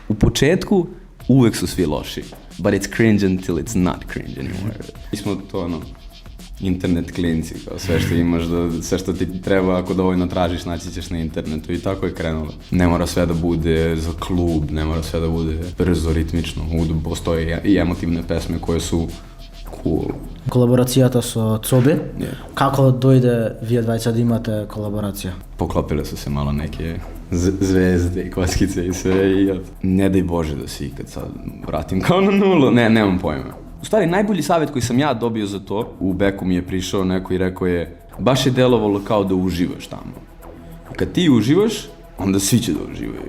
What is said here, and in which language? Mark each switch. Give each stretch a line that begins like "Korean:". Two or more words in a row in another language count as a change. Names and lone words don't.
Serbian: U početku uvek su svi loši,
English: but it's cringe until it's not cringe anymore.
Serbian: Mi smo to, internet klinci, kao sve što imaš, sve što ti treba, ako dovoljno tražiš, naći ćeš na internetu i tako je krenulo. Ne mora sve da bude za klub, ne mora sve da bude brzo, ritmično, postoje i emotivne pesme koje su cool.
Macedonian: Колаборацијата со Цоби, како дојде вие двајца да имате колаборација?
Serbian: Поклопиле su se malo neke zvezde i kockice i sve i ne daj Bože da se ikad sad vratim kao na nulu, nemam pojma. U stvari, najbolji savjet koji sam ja dobio za to, u Beku mi je prišao neko i rekao je, baš je delovalo kao da uživaš tamo. Kad ti uživaš, onda svi će da uživaju.